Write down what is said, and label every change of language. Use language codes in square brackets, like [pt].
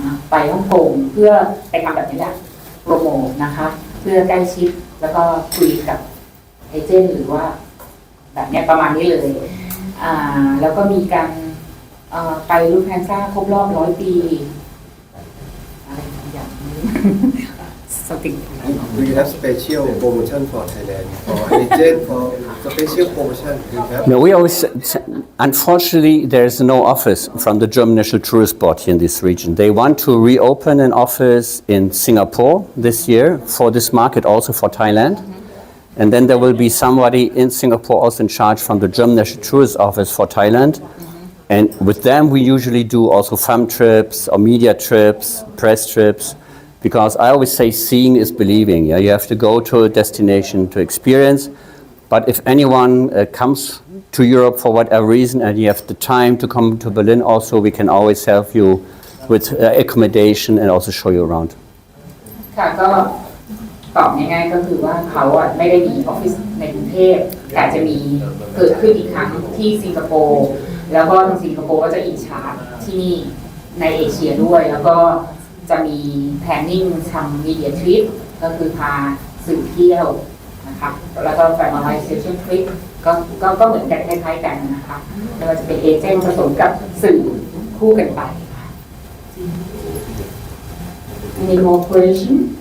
[th] ไปฮ่องกงเพื่อไปทำแบบนี้แหละโปรโมทนะคะเพื่อใกล้ชิดแล้วก็คุยกับเอเจนต์หรือว่าแบบนี้ประมาณนี้เลยแล้วก็มีการไปรูปแพนซ่าครบรอบ100 ปีอะไรอย่างนี้ something. [en] Do you have special promotion for Thailand for agent for special promotion? Do you have? No, we always, unfortunately, there's no office from the German National Tourist Board here in this region. They want to reopen an office in Singapore this year for this market, also for Thailand. And then there will be somebody in Singapore also in charge from the German National Tourist Office for Thailand. And with them, we usually do also farm trips or media trips, press trips, because I always say seeing is believing. Yeah? You have to go to a destination to experience. But if anyone comes to Europe for whatever reason and you have the time to come to Berlin also, we can always help you with accommodation and also show you around. [th] ค่ะก็ตอบง่ายๆก็คือว่าเขาไม่ได้มีออฟฟิศในกรุงเทพแต่จะมีเกิดขึ้นอีกครั้งที่สิงคโปร์แล้วก็ทางสิงคโปร์ก็จะอินชาร์จที่นี่ในเอเชียด้วยแล้วก็ จะมีแพลนนิ่งทำมีเดียทริปก็คือพาสื่อเที่ยวนะคะแล้วก็แฟมิลี่เซชั่นทริปก็เหมือนกันคล้ายๆกันนะคะไม่ว่าจะเป็นเอเจนต์ผสมกับสื่อคู่กันไปค่ะ [en] Any more question?